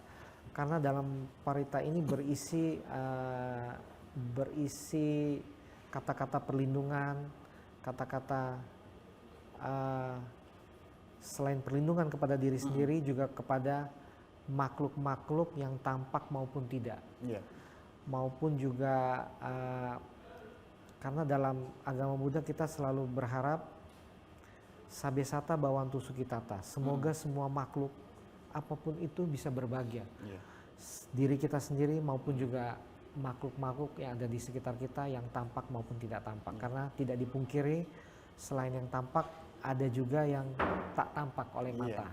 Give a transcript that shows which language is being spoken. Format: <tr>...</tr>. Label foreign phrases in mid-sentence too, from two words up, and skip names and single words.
<id>Karena dalam parita ini berisi kata-kata perlindungan, kata-kata selain perlindungan kepada diri sendiri, juga kepada makhluk-makhluk yang tampak maupun tidak.</id> <en>Yeah.</en> <id>Maupun juga karena dalam agama Buddha kita selalu berharap</id> <pi>sabesata bhavantu sukhitata,</pi> <id>semoga semua makhluk apapun itu bisa berbahagia.</id> <en>Yeah.</en> <id>Diri kita sendiri maupun juga makhluk-makhluk yang ada di sekitar kita yang tampak maupun tidak tampak. Karena tidak dipungkiri selain yang tampak ada juga yang tak tampak oleh mata.</id>